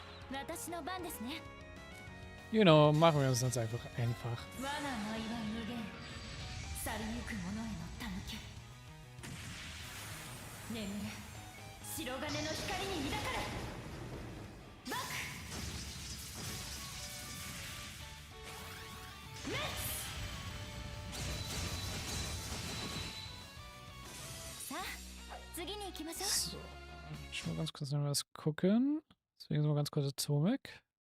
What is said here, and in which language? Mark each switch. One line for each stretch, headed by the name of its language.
Japanese: 私の番ですね。
English: You know,
German: machen wir uns das einfach einfach.
Japanese: 我が舞は無限。去りゆく者への手向け。眠れ。白金の光に抱かれ。バック。メッツ。さあ、次に行きましょう。
German: So, ich will ganz kurz noch was gucken. Deswegen so ganz kurz Atomic.